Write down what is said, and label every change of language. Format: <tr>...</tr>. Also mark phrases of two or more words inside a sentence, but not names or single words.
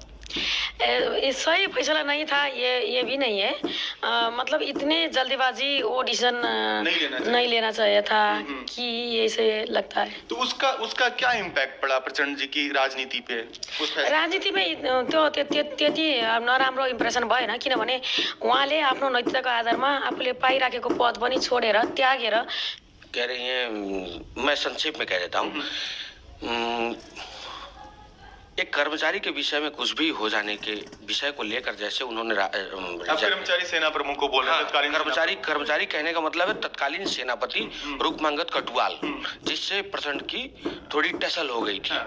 <hi>ये सही फैसला नहीं था, ये भी नहीं है। मतलब इतने जल्दीबाजी वो डिसीजन नहीं लेना चाहिए था कि ऐसे लगता है। तो उसका क्या इम्पैक्ट पड़ा प्रचण्ड जी की राजनीति पे?</hi> <ne>राजनीति में तो त्यति नराम्रो इम्प्रेसन भएन, किनभने उहाँले आफ्नो नैतिकताको आधारमा आफूले पाइराखेको पद पनि छोडेर त्यागेर।</ne> <hi>कह रही हैं, मैं संक्षेप में कह देता हूँ, एक कर्मचारी के विषय में कुछ भी हो जाने के विषय को लेकर जैसे उन्होंने कर्मचारी सेना प्रमुख को बोला, तत्कालीन कर्मचारी कहने का मतलब है तत्कालीन सेनापति रुकमांगत कटवाल, जिससे प्रचंड की थोड़ी टसल हो गई थी।</hi>